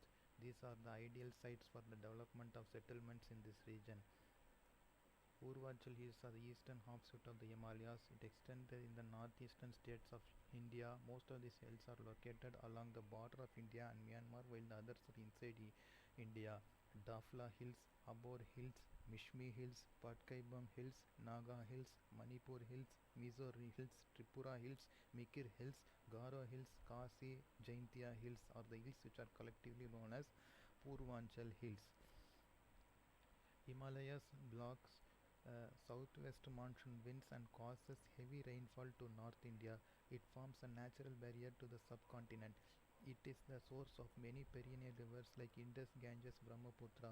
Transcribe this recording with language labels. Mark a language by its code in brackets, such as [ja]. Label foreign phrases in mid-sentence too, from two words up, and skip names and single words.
[en] These are the ideal sites for the development of settlements in this region. Urvachal Hills are the eastern offshoot of the Himalayas. It extends in the northeastern states of India. Most of these hills are located along the border of India and Myanmar, while the others are inside India. Dafla Hills, Abor Hills, Mishmi Hills, Patkaibam Hills, Naga Hills, Manipur Hills, Mizo Hills, Tripura Hills, Mikir Hills, Garo Hills, Kasi, Jaintia Hills are the hills which are collectively known as Purvanchal Hills. Himalayas blocks southwest monsoon winds and causes heavy rainfall to North India. It forms a natural barrier to the subcontinent. It is the source of many perennial rivers like Indus, Ganges, Brahmaputra.